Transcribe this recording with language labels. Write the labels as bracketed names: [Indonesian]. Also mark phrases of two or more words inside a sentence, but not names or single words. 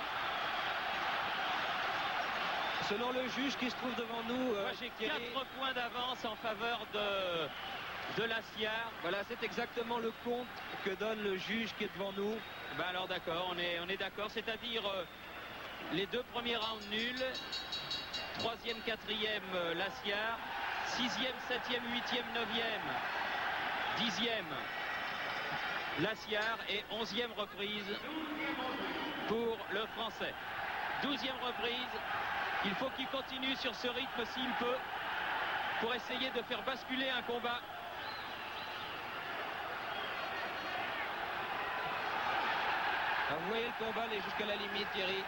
[French] Selon le juge qui se trouve devant nous, moi j'ai 4 points d'avance en faveur de Laciar. Voilà, c'est exactement le compte que donne le juge qui est devant nous. Ben alors d'accord, on est d'accord, c'est-à-dire les 2 premiers rounds nuls. 3e, 4e, Laciar. 6e, 7e, 8e, 9e, 10e, Laciar. Et 11e reprise pour le Français. 12e reprise. Il faut qu'il continue sur ce rythme s'il peut pour essayer de faire basculer un combat. Vous voyez le combat aller jusqu'à la limite, Thierry.